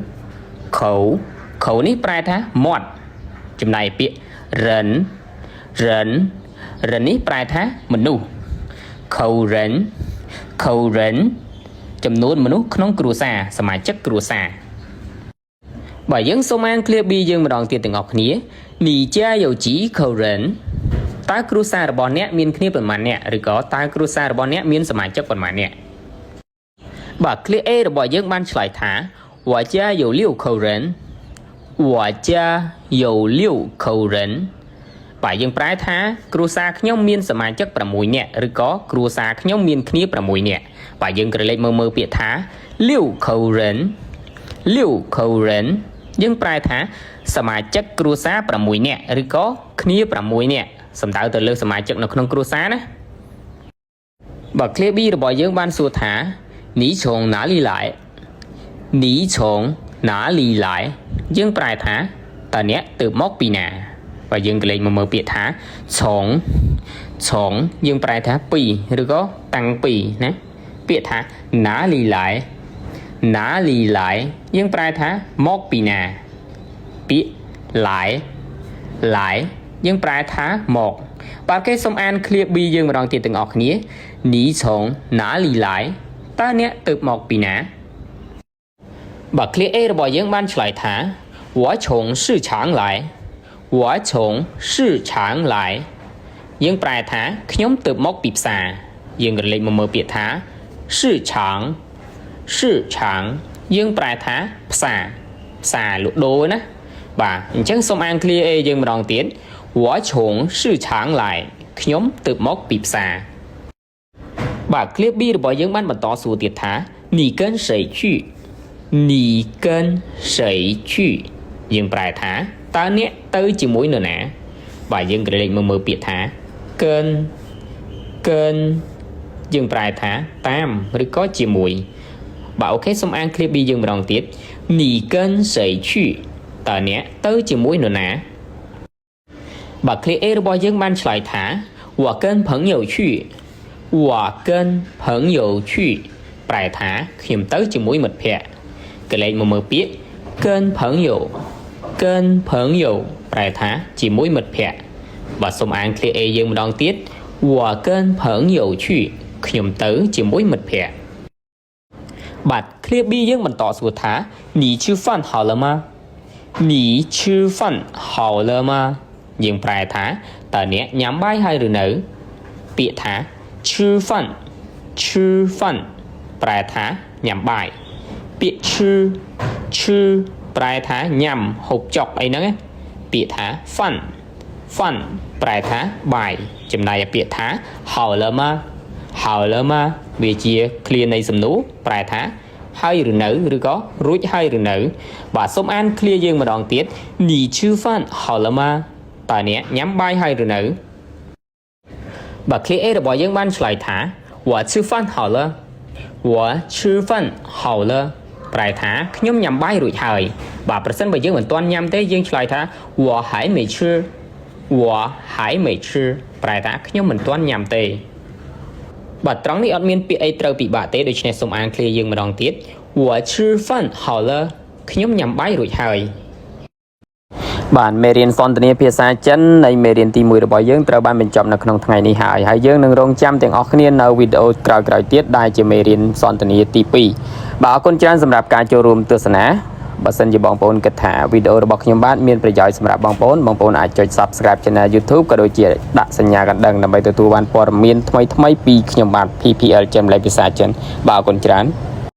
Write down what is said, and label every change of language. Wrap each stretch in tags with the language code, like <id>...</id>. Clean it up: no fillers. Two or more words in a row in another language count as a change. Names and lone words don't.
<km>នេះប្រែថាមាត់ចំណែកពាក្យរិននេះប្រែថាមនុស្ស</km> <zh>口人</zh> <km>ចំនួនមនុ ស្សក្នុងគ្រួសារសមាជិកគ្រួសារបើយើងសូមអាន Clip B យើងម្ដងទៀតទាំងអស់គ្នា</km> <zh>你家有几口人</zh> <km>តើគ្រួសាររបស់អ្នកមានគ្នាប៉ុន្មានអ្នកឬក៏តើគ្រួសាររបស់អ្នកមានសមាជិកប៉ុន្មានអ្នកបាទ Clip A របស់យើងបានឆ្លើយថា</km> <zh>我家有6口人</zh> <km>បាទយើងប្រែថាគ្រួសារខ្ញុំមានសមាជិក6នាក់ឬក៏គ្រួសារខ្ញុំមានគ្នា6នាក់បាទយើងក្រឡេកមើលពាក្យថា</km> <zh>6 口人</zh> <km>យើងប្រែថាសមាជិកគ្រួសារ6នាក់ឬក៏គ្នា6នាក់សំដៅទៅលើសមាជិកនៅក្នុងគ្រួសារណាបាទ Clip B របស់យើងបានសួរថា</km> <zh>你从哪里来</zh> <km>យើងប្រែថាតើអ្នកទៅមកពីណាបាទយើងក៏លេខមកមើលពាក្យថាឆងយើងប្រែថាពីឬក៏តាំងពីណាពាក្យថាណាលី ឡាយយើងប្រែថាមកពីណាពាក្យឡាយយើងប្រែថាមកបាទគេសូមអាន Clip B យើងម្ដងទៀតទាំងអស់គ្នា</km> <zh>你从哪里来</zh> <km>តើអ្នកទៅមកពីណាបាទ Clip A របស់យើងបានឆ្លើយថា</km> <zh>我从市场来</zh> <km>យើងប្រែថាខ្ញុំទៅមកពីផ្សារយើងក៏លេខមកមើលពាក្យថា市场យើងប្រែថាផ្សារលក់ដូរណាបាទអញ្ចឹងសូមអាន Clip A យើងម្ដងទៀត</km> <zh>我从市场来</zh> <km>ខ្ញុំទៅមកពីផ្សារបាទ Clip B របស់យើងបានបន្តសួរទៀតថា</km> <zh>你跟谁</zh> <km>去យើងប្រែថាតើអ្នកទៅជាមួយនរណាបាទយើងក្រឡេកមើលពាក្យថាកិនយើងប្រែថាតាមឬក៏ជាមួយបាទអូខេសូមអាន Clip B យើងម្ដងទៀត</km> <zh>你跟谁去</zh> <km>តើអ្នកទៅជាមួយនរណាបាទ Clip A របស់យើងបានឆ្លើយថា</km> <zh>我跟朋友去</zh> <km>ប្រែថាខ្ញុំទៅជាមួយមិត្តភ័ក្តិក្រឡេកមកមើលពាក្យ</km> <zh>跟朋友</zh> <km>ប្រែ ថាជាមួយមិត្តភ័ក្តិបាទសូមអាន Clip A យើងម្ដងទៀត</km> <zh>我跟朋友去</zh> <km>ខ្ញុំទៅជាមួយមិត្តភ័ក្តិបាទ Clip B យើងបន្តសួរថា</km> <zh>你吃饭好了吗</zh> <km>យើងប្រែថាតើអ្នកញ៉ាំបាយហើយឬនៅពាក្យថា吃饭ប្រែថាញ៉ាំបាយពាក្យឈឺប្រែថាញ៉ាំហូបចុកអីហ្នឹងពាក្យថាហ្វា ន់ប្រែថាបាយចំណែកពាក្យថា</km> <zh>好了吗</zh> <km>វាជាឃ្លានៃសំណួរប្រែថាហើយឬនៅឬក៏រួចហើយឬនៅបាទសូមអានឃ្លាយើងម្ដងទៀត</km> <zh>你吃饭好了吗</zh> <km>តើអ្នកញ៉ាំបាយហើយឬនៅបាទឃ្លា A របស់យើងបានឆ្លើយថា</km> <zh>我吃饭好了</zh> <km>ប្រែថាខ្ញុំញ៉ាំបាយរួចហើយបាទប្រសិនបើយើងមិនទាន់ញ៉ាំទេយើងឆ្លើយថា</km> <zh>我还没吃</zh> <km>ប្រែថាខ្ញុំមិនទាន់ញ៉ាំទេបាទត្រង់នេះអត់មានពាក្យអីត្រូវ ពិបាកទេដូច្នេះសូមអានឃ្លាយើងម្ដងទៀត</km> <zh>我吃饭好了</zh> <km>ខ្ញុំញ៉ាំបាយរួចហើយបាទមេរៀនសន្ទនាភាសា ចិននៃមេរៀនទី1របស់យើងត្រូវបានបញ្ចប់នៅក្នុងថ្ងៃនេះហើយយើងនឹងរងចាំទាំងអស់គ្នានៅវីដេអូក្រោយៗទៀតដែលជាមេរៀនសន្ទនាទី2បាទអរគុណច្រើនសម្រាប់ការចូលរួមទស្សនាបើសិនជាបងប្អូនគិតថាវីដេអូរបស់ខ្ញុំបាទមានប្រយោជន៍សម្រាប់បងប្អូនអាចចុច</km> <en>Subscribe Channel</en> <km>YouTube ក៏ដូចជាដាក់សញ្ញាកណ្ដឹងដើម្បីទទួលបានព័ត៌មានថ្មីៗពីខ្ញុំបាទ PPL ចេមលេខភាសាចិនបាទអរគុណច្រើន</km>